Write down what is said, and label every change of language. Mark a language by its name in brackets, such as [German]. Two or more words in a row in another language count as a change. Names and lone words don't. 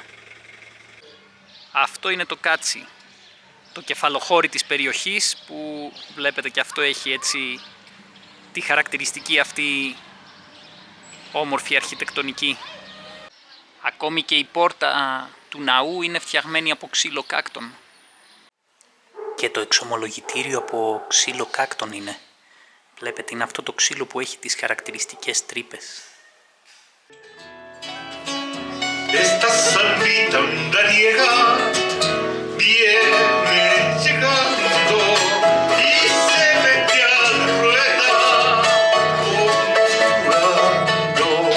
[Greek] Αυτό είναι το κάτσι, το κεφαλοχώρι της περιοχής, που βλέπετε και αυτό έχει έτσι τη χαρακτηριστική αυτή όμορφη αρχιτεκτονική. Ακόμη και η πόρτα του ναού είναι φτιαγμένη από ξύλο κάκτον. Και το εξομολογητήριο από ξύλο κάκτον είναι. Βλέπετε, είναι αυτό το ξύλο που έχει τις χαρακτηριστικές τρύπες. [Spanish] Esta salvita andariega viene llegando y se mete a la rueda jugando.